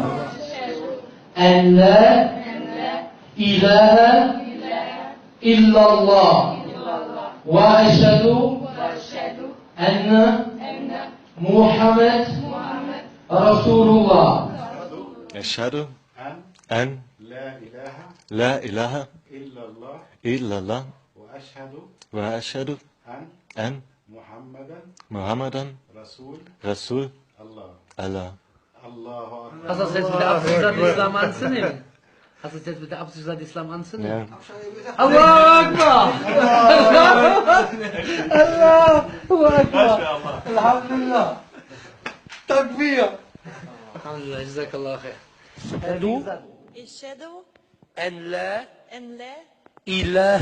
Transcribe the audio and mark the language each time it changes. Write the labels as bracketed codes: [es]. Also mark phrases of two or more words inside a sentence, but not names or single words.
[ar] أن لا إله إلا الله وأشهد أن محمد رسول الله. أشهد أن لا إله إلا الله وأشهد أن محمدا رسول الله. [de] Hast du das jetzt mit der Absicht gesagt, Islam anzunehmen? Hast du das jetzt mit der Absicht gesagt, Islam anzunehmen? Ja. [ar] الله أكبر! الله أكبر! الحمد لله! تكبير! الحمد لله، جزاك الله خير. أشهد أن لا أن لا إله